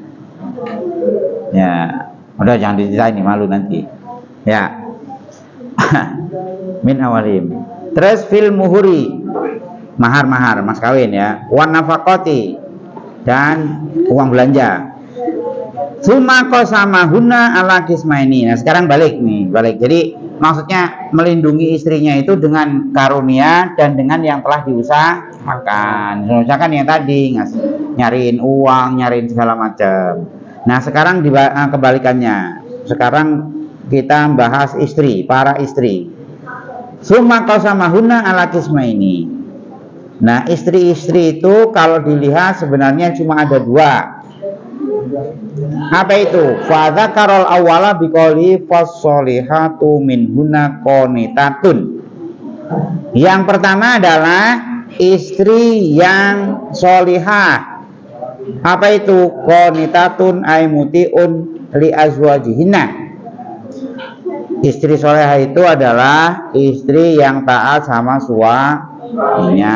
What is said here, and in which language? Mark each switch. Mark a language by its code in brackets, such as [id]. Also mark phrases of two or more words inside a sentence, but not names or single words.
[id] Ya, udah jangan diceritain, malu nanti. [ar] يا، من أولهم. [id] Terus [ar] في المهور, [id] mahar mas kawin ya, [ar] والنفقة, [id] dan uang belanja. [ar] ثم قسمهن على قسمين. [id] Nah sekarang balik. Jadi maksudnya melindungi istrinya itu dengan karunia dan dengan yang telah diusahakan. Misalkan yang tadi nyariin uang, nyariin segala macam. Nah sekarang kebalikannya. Sekarang kita bahas istri, para istri. [ar] ثم قسمهن على قسمين. [id] Nah, istri-istri itu kalau dilihat sebenarnya cuma ada dua. Apa itu? [ar] فذكر الأول بقوله فالصالحات منهن قانتات. [id] Yang pertama adalah istri yang solihah. Apa itu? [ar] قانتات أي مطيعات لأزواجهن. [id] Istri solehah itu adalah istri yang taat sama suaminya.